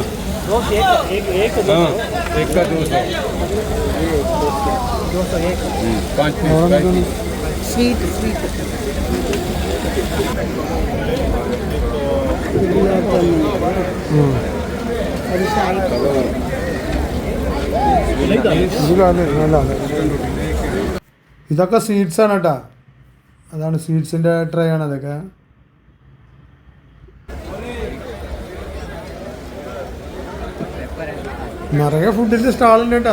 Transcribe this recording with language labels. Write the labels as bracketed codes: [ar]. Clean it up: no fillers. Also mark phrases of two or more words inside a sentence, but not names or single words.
[hi] एक हाँ, एक का 200. 200 एक. 5 पीस. [en] sweet sweet [hi] और शाही [ml] ഇതൊക്കെ സ്വീറ്റ്സ് ആണ് കേട്ടോ. അതാണ് സ്വീറ്റ്സിൻ്റെ ട്രേ ആണ് അതൊക്കെ. നിറയെ ഫുഡിൻ്റെ സ്റ്റാളുണ്ട് കേട്ടോ.